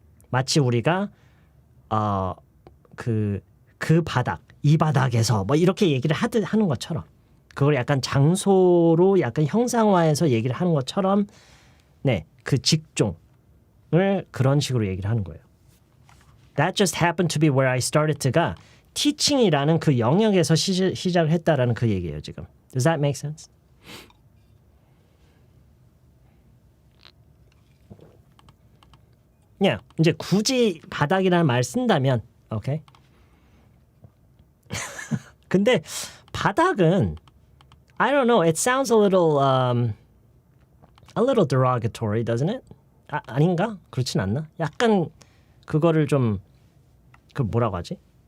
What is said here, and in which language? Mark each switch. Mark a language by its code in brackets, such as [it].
[ko] 마치 우리가 그 바닥, 이 바닥에서 뭐 이렇게 얘기를 하는 것처럼 그걸 약간 장소로 약간 형상화해서 얘기를 하는 것처럼 그 직종을 그런 식으로 얘기를 하는 거예요. [en] That just happened to be where I started [ko] 가 teaching이라는 그 영역에서 시작을 했다라는 그 얘기예요, 지금. [en] Does that make sense? [ko] 이제 굳이 바닥이라는 말 쓴다면, 오케이? 근데 바닥은 [en] I don't know. It sounds a little derogatory, doesn't it? [ko] 아닌가? 그렇진 않나? 약간 그거를 좀 그 뭐라고 하지?